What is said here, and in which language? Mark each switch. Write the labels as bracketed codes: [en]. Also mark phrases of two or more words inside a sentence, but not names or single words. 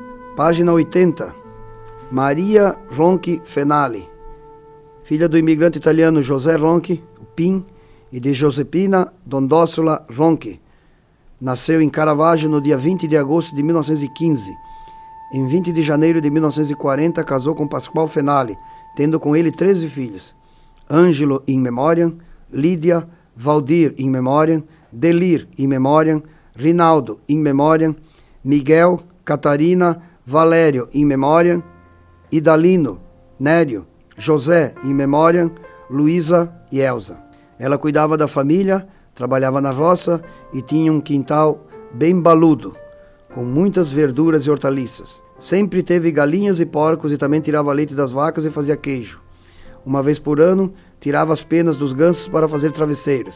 [pt] Página 80, Maria Ronchi Fenali, filha do imigrante italiano José Ronchi, o PIN, e de Josepina Dondossola Ronchi. Nasceu em Caravaggio no dia 20 de agosto de 1915. Em 20 de janeiro de 1940, casou com Pascoal Fenali, tendo com ele 13 filhos. [la] Ângelo in memoriam, Lídia, Valdir in memoriam, Delir in memoriam, Rinaldo in memoriam, Miguel, Catarina, Valério in memoriam, Idalino, Nério, José in memoriam, [pt] Luísa e Elza. Ela cuidava da família, trabalhava na roça e tinha um quintal bem baludo, com muitas verduras e hortaliças. Sempre teve galinhas e porcos e também tirava leite das vacas e fazia queijo. Uma vez por ano, tirava as penas dos gansos para fazer travesseiros.